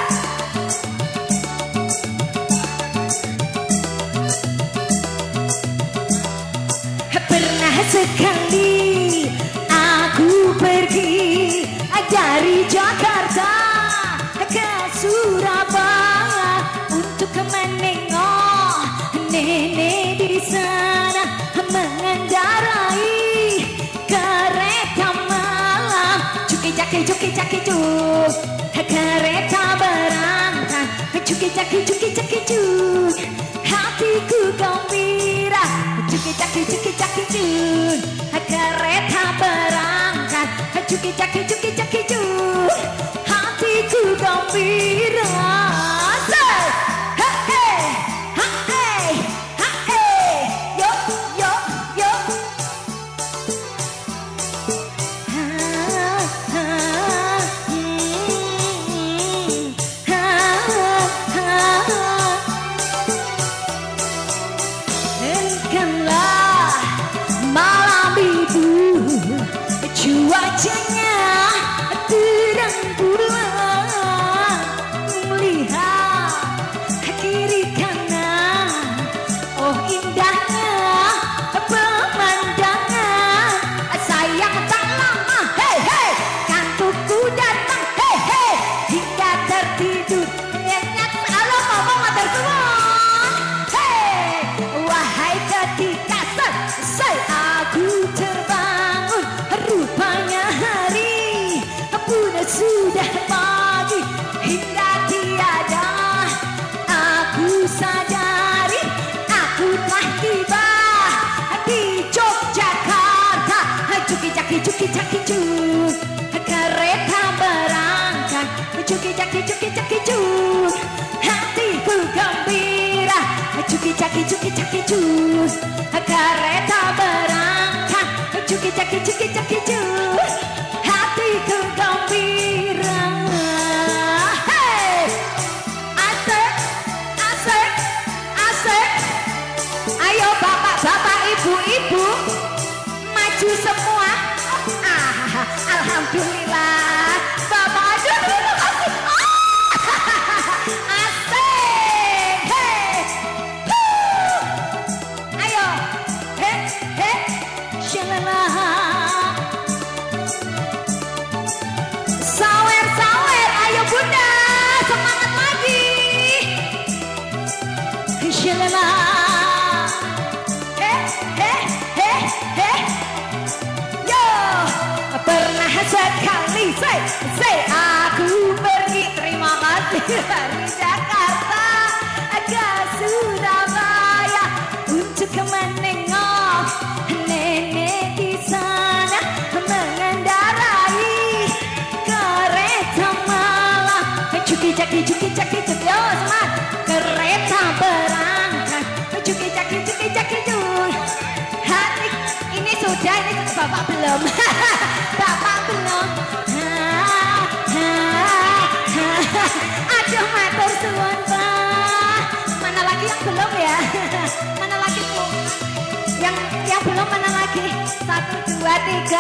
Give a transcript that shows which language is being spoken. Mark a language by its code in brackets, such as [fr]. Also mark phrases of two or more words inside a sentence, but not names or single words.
[id] Pernah sekali aku pergi dari Jakarta ke Surabaya untuk menengok nenek di sana mengendarai kereta malam. Cuki caki cuk, kereta berangkat. Cuki caki cuk, hatiku gembira. Cuki caki cuk, kereta berangkat. Cuki caki cuk, hatiku gembira. Say, hey, hey, hey, yo, yo, yo. Engkanlah malam itu cuacanya terang bulan, melihat kiri kanan, oh indahnya pemandangan. Sayang tak lama, hei hei, kantukku datang, hei hei, hingga tertidur nyenyak. [jv] Halo ngomong matur suwun, hei, [id] wahai ketika selesai aku terbangun, rupanya hari pun sudah pagi. Hingga tiada aku sadari, aku telah tiba di Yogyakarta. Cuki caki cuk, kereta berangkat. Cuki Cuki-caki, cuki-caki, cus. Hatiku gembira. Cuki-caki, cuki-caki, cus. Kereta berangkat. Cuki-caki, cuki-caki, cus. Hatiku gembira. Hey! Asik, asik, asik. Ayo bapak-bapak, ibu-ibu, maju semua. Alhamdulillah. Bapak aduh dulu asik. Asik. Hey. Ayo. He, he. Shalala. Sawer, sawer. Ayo bunda, semangat lagi. Shalala. Pernah sekali say aku pergi, terima kasih, dari Jakarta ke Surabaya untuk menengok nenek di sana mengendarai kereta malam. Cuki-caki, cuki-caki, cuki, yo semangat. Kereta berangkat. Cuki-caki, cuki-caki, cuki. Hati ini sudah, ini bapak belum. Bapak belum. [jv] Aduh matur suwun Pak. [id] Mana lagi yang belum ya? Mana lagi Bu? Yang belum mana lagi? 1, 2, 3.